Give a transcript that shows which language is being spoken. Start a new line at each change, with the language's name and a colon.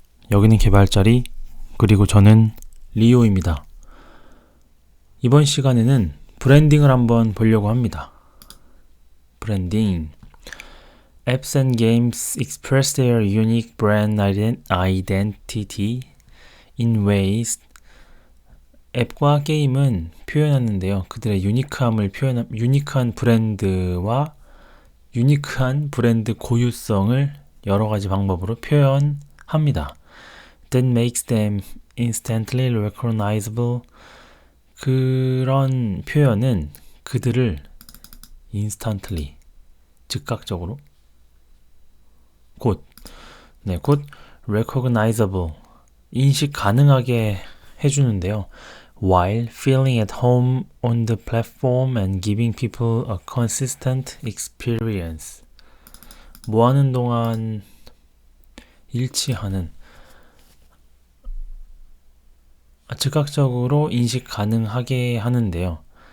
Korean: 여기는 개발자리, 그리고 저는 리오입니다. 이번 시간에는 브랜딩을 한번 보려고 합니다. 브랜딩.
English: Apps and games express their unique brand identity in ways.
Korean: 앱과 게임은 표현하는데요. 그들의 유니크한 브랜드와 유니크한 브랜드 고유성을 여러 가지 방법으로 표현합니다.
English: That makes them instantly recognizable.
Korean: 그런 표현은 그들을 instantly, 즉각적으로, 곧 recognizable, 인식 가능하게 해주는데요.
English: While feeling at home on the platform and giving people a consistent experience.
Korean: 뭐 하는 동안 일치하는, 즉각적으로 인식 가능하게 하는데요.